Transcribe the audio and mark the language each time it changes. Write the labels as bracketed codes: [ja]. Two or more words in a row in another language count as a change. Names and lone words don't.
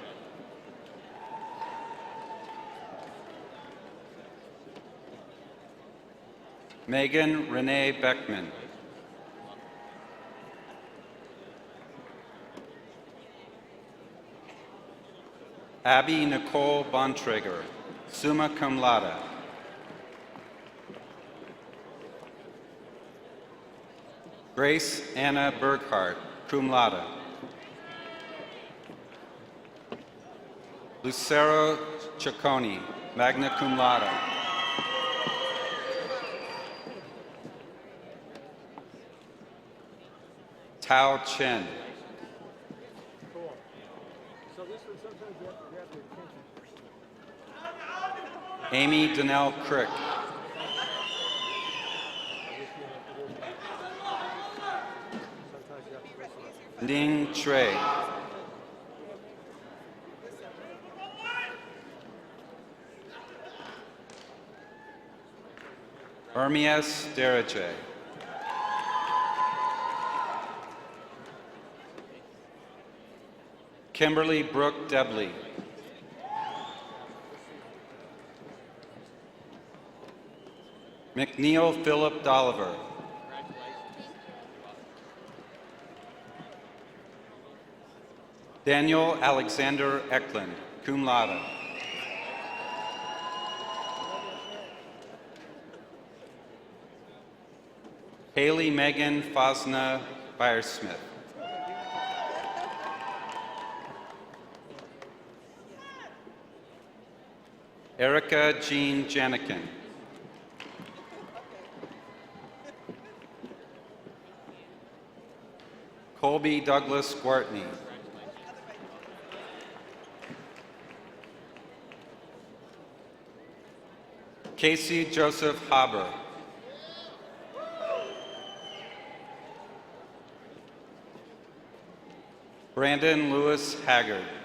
[en] Megan Renee Beckman. Abby Nicole Bontrager, [la] summa cum laude. [en] Grace Anna Berghardt, [la] cum laude. [en] Lucero Ciccone, [la] magna cum laude. [en] Tao Chen. So this one, sometimes you have to grab your attention. Amy Donnell Crick. Sometimes you have to listen. Ning Trey. Hermias Deraje. Kimberly Brooke Debley. McNeil Philip Dolliver. Daniel Alexander Eklund, [la] cum laude. [en] Haley Megan Fosna Byersmith. Erica Jean Janikin. Colby Douglas Gwartney. Casey Joseph Haber. Brandon Lewis Haggard.